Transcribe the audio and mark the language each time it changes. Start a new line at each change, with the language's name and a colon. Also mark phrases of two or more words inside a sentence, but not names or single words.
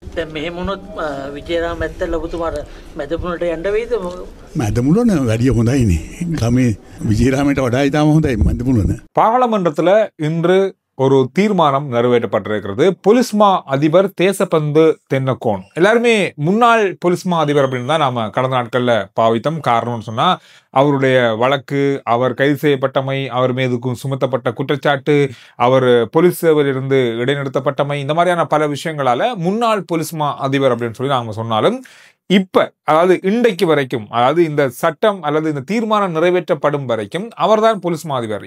Sinhala: දැන් මෙහෙම වුණොත් විජේරාම ඇත්තට ලොකුතුමාට මැදමුණට යන්න වෙයිද? මැදමුණන වැඩිය හොඳයිනේ. ගමේ විජේරාමයට වඩා ඉතාම හොඳයි මැදමුණන.
Tamil: பாராளுமன்றத்தில் இன்று ஒரு தீர்மானம் நிறைவேற்றப்பட்டிருக்கிறது. பொலிஸ்மா அதிபர் தேசபந்து தென்னக்கோன், எல்லாருமே முன்னாள் பொலிஸ்மா அதிபர் அப்படின்னு தான் நாம கடந்த நாட்கள்ல பாவித்தோம். காரணம்னு சொன்னா அவருடைய வழக்கு, அவர் கைது செய்யப்பட்டமை, அவர் மீது சுமத்தப்பட்ட குற்றச்சாட்டு, அவர் போலீஸ் சேவையிலிருந்து இடைநிறுத்தப்பட்டமை, இந்த மாதிரியான பல விஷயங்களால முன்னாள் பொலிஸ்மா அதிபர் அப்படின்னு சொல்லி நாம சொன்னாலும் இப்ப அதாவது இன்றைக்கு வரைக்கும், அதாவது இந்த சட்டம் அல்லது இந்த தீர்மானம் நிறைவேற்றப்படும் வரைக்கும் அவர்தான் போலீஸ் மாதிபர்.